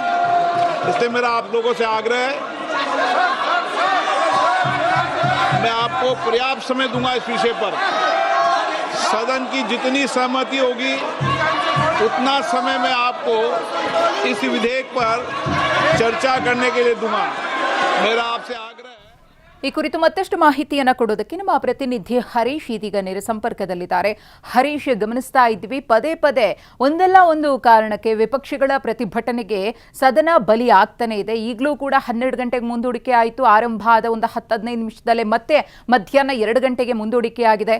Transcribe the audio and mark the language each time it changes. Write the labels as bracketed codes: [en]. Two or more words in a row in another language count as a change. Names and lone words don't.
[hi] इसलिए मेरा आप लोगों से आग्रह है, मैं आपको पर्याप्त समय दूंगा इस विषय पर. सदन की जितनी सहमति होगी उतना समय मैं आपको इस विधेयक पर चर्चा करने के लिए दूंगा। मेरा आपसे आग्रह है। [kn] ಈ ಕುರಿತು ಮತ್ತಷ್ಟು ಮಾಹಿತಿಯನ್ನು ಕೊಡೋದಕ್ಕೆ ನಮ್ಮ ಪ್ರತಿನಿಧಿ ಹರೀಶ್ ಇದೀಗ ನೇರ ಸಂಪರ್ಕದಲ್ಲಿದ್ದಾರೆ. ಹರೀಶ್, ಗಮನಿಸ್ತಾ ಇದ್ವಿ ಪದೇ ಪದೇ ಒಂದಲ್ಲ ಒಂದು ಕಾರಣಕ್ಕೆ ವಿಪಕ್ಷಗಳ ಪ್ರತಿಭಟನೆಗೆ ಸದನ ಬಲಿ ಆಗ್ತಾನೆ ಇದೆ. ಈಗಲೂ ಕೂಡ 12 ಗಂಟೆಗೆ ಮುಂದೂಡಿಕೆ ಆಯಿತು. ಆರಂಭ ಆದ ಒಂದು 10-15 ನಿಮಿಷದಲ್ಲೇ ಮತ್ತೆ ಮಧ್ಯಾಹ್ನ 2 ಗಂಟೆಗೆ ಮುಂದೂಡಿಕೆ ಆಗಿದೆ.